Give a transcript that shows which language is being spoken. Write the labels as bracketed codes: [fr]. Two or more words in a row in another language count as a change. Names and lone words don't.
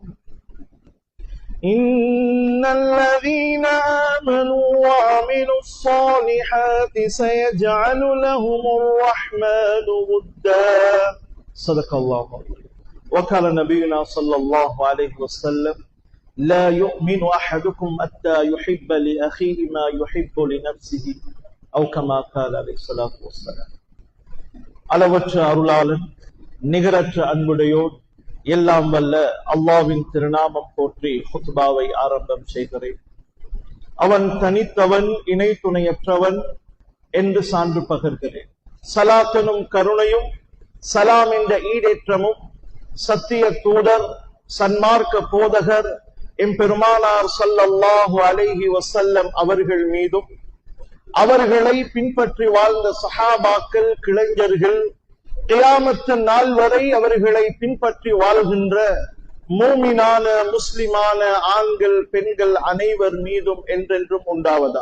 [ar] إن الذين آمنوا وعملوا الصالحات سيجعل لهم الرحمن ودا صدق الله وقال نبينا صلى الله عليه وسلم لا يؤمن أحدكم حتى يحب لأخيه ما يحب لنفسه أو كما قال عليه الصلاة والسلام [ta] அளவற்ற அருளாளன் நிகரற்ற அன்புடையோர் எல்லாம் வல்ல அல்லாஹ்வின் திருநாமம் போற்றி ஹுத்பாவை ஆரம்பம் செய்கிறேன். அவன் தனித்தவன் இணை துணையற்றவன் என்று சான்று பகர்கிறேன். சலாத்தனும் கருணையும் சலாம் என்ற ஈடேற்றமும் சத்திய தூதர் சன்மார்க்க போதகர் எம்பெருமானார் [ar] صلى الله عليه وسلم [ta] அவர்கள் மீதும் அவர்களை பின்பற்றி வாழ்ந்த சஹாபாக்கள் கிளைஞர்கள் கியாமத்து நாள் வரை அவர்களை பின்பற்றி வாழ்கின்ற மூமினான முஸ்லிமான ஆண்கள் பெண்கள் அனைவர் மீதும் என்றென்றும் உண்டாவதா.